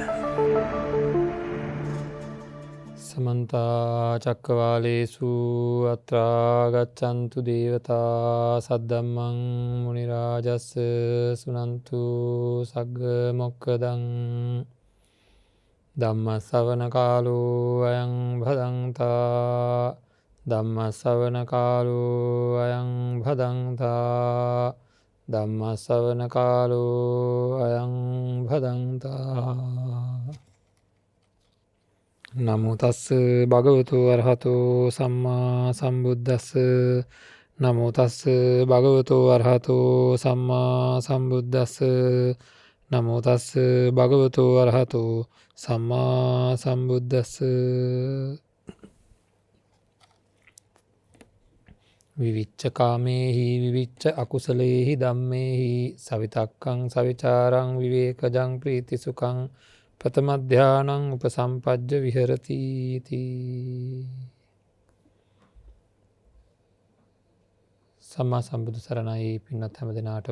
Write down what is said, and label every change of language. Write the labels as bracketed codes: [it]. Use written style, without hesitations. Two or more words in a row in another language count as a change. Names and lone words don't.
[pi] සමන්ත චක්කවාලේසු අත්‍රා ගච්ඡන්තු දේවතා සද්දම්මං මුනි රාජස්ස සුනන්තු සග්ග මොක්ඛදං ධම්ම ශ්‍රවණ කාලෝ අයං භදංතා ධම්ම ශ්‍රවණ කාලෝ අයං භදංතා ධම්ම ශ්‍රවණ කාලෝ අයං භදංතා. නමෝ තස්ස භගවතු අරහතෝ සම්මා සම්බුද්දස්ස. නමෝ තස්ස භගවතු අරහතෝ සම්මා සම්බුද්දස්ස. නමෝ තස්ස භගවතු අරහතෝ සම්මා සම්බුද්දස්ස. විවිච්ච කාමේහි විවිච්ච අකුසලේහි ධම්මේහි සවිතක්කං සවිචාරං විවේකජං ප්‍රීතිසුඛං ප්‍රථම ධානං උපසම්පජ්ජ විහෙරති තී. [si] සම්මා සම්බුදු සරණයි පින්වත් හැම දෙනාටම.